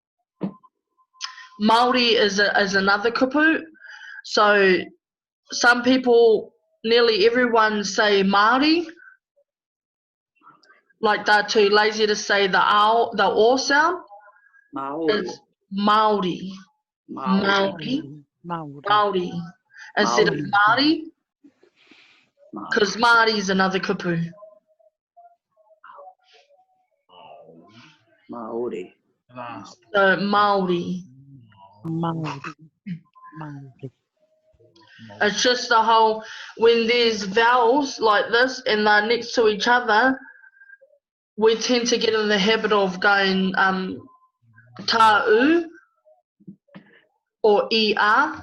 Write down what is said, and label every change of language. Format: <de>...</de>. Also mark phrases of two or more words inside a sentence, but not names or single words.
<en>Māori is another kupu, so some people, nearly everyone say Māori, like they're too lazy to say the o sound. It's Māori. Māori. Instead of Māori, because Māori is another kupu. Maori. So Māori. It's just the whole, when there's vowels like this and they're next to each other, we tend to get in the habit of going ta-u or ia.</en>